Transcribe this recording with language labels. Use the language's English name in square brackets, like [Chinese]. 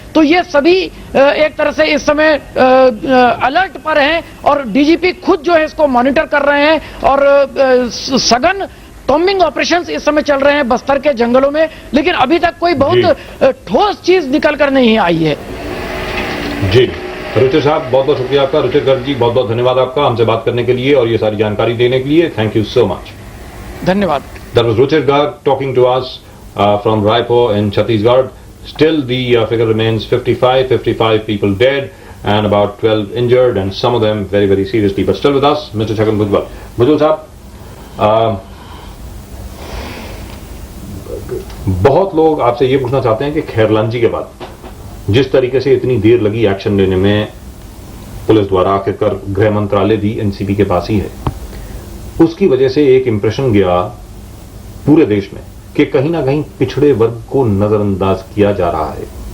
[Hindi] तो ये सभी एक तरह से इस समय अलर्ट पर हैं और डीजीपी खुद जो है इसको मॉनिटर कर रहे हैं और सघन कॉम्बिंग ऑपरेशंस इस समय चल रहे हैं बस्तर के जंगलों में, लेकिन अभी तक कोई बहुत ठोस चीज निकल कर नहीं आई है। जी रुचिर साहब, बहुत बहुत शुक्रिया आपका। रुचिर गर्ग जी, बहुत बहुत धन्यवाद आपका हमसे बात करने के लिए और ये सारी जानकारी देने के लिए। [English] Thank you so much. [Hindi] धन्यवाद। [English] That was Ruchir Garg talking to us from Raipur in Chhattisgarh. Still the figure remains 55 people dead and about 12 injured and some of them very, very seriously. But still with us, Mr. Chhagan Bhujbal. Bhujbal साहब, [Hindi] बहुत लोग आपसे ये पूछना चाहते हैं कि खैरलांजी के बाद जिस तरीके से इतनी देर लगी एक्शन लेने में पुलिस द्वारा, आखिरकार गृह मंत्रालय भी एनसीबी के पास ही है, उसकी वजह से एक इंप्रेशन गया पूरे देश में कि कहीं ना कहीं पिछड़े वर्ग को नजरअंदाज किया जा रहा है।